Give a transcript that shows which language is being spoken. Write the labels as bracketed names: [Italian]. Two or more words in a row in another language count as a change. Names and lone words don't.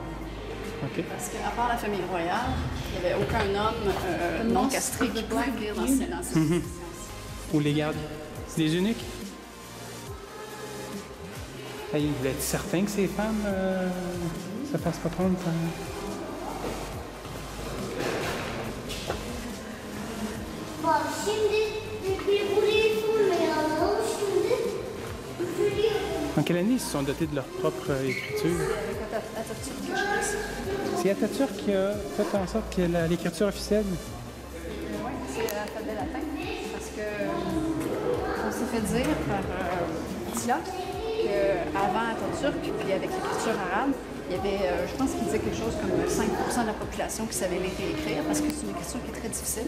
[French] OK. Parce qu'à part la famille royale, il n'y avait aucun homme non castré qui pouvait venir dans cette résidence. Ou les gardes. C'est des eunuques? Hey, vous êtes certain que ces femmes se fassent pas prendre par... [Turkish] Bak şimdi bir burayı sormayalım. Şimdi [French] En quelle année ils se sont dotés de leur propre écriture? C'est Atatürk qui a fait en sorte que l'écriture officielle? Oui, c'est l'alphabet latin. Parce que on s'est fait dire par Tilak qu'avant Atatürk, puis avec l'écriture arabe, Il y avait, je pense qu'il disait quelque chose comme 5 de la population qui savait lire et écrire parce que c'est une écriture qui est très difficile.